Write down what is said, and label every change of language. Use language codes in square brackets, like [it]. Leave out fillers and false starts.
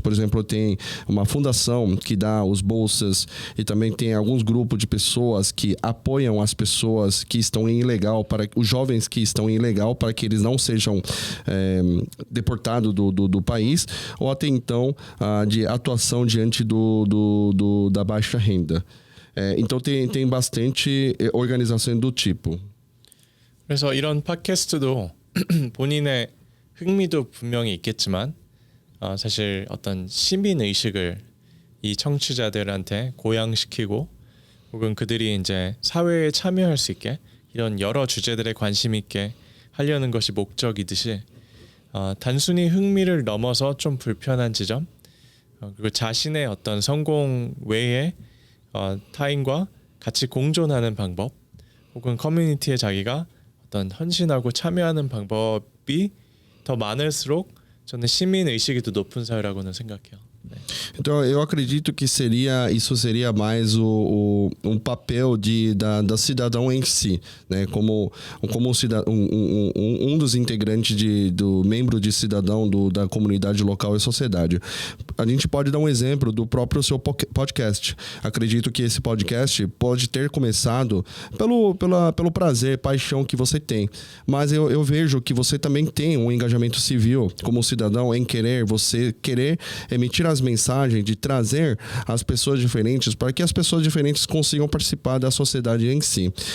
[pt] Por exemplo, tem uma fundação que dá os bolsas e também tem alguns grupos de pessoas que apoiam as pessoas que estão em ilegal, para os jovens que estão em ilegal, para que eles não sejam deportados do país, ou até então de atuação diante da baixa renda. Então tem bastante organizações do tipo. [ko] 그래서 이런 팟캐스트도 본인의 흥미도 분명히 있겠지만 사실 어떤 시민 의식을 이 청취자들한테 고양시키고 혹은 그들이 이제 사회에 참여할 수 있게 이런 여러 주제들에 관심 있게 하려는 것이 목적이듯이 단순히 흥미를 넘어서 좀 불편한 지점 그리고 자신의 어떤 성공 외에 타인과 같이 공존하는 방법 혹은 커뮤니티에 자기가 어떤 헌신하고 참여하는 방법이 더 많을수록 저는 시민 의식이 더 높은 사회라고는 생각해요. 네. [pt] Então eu acredito que isso seria mais papel da cidadão em si, né? Como um dos integrantes do membro de cidadão da comunidade local e sociedade. A gente pode dar um exemplo do próprio seu podcast. Acredito que esse podcast pode ter começado pelo prazer, paixão que você tem, mas eu vejo que você também tem um engajamento civil como cidadão em querer emitir as mensagens, de trazer as pessoas diferentes para que as pessoas diferentes consigam participar da sociedade em si.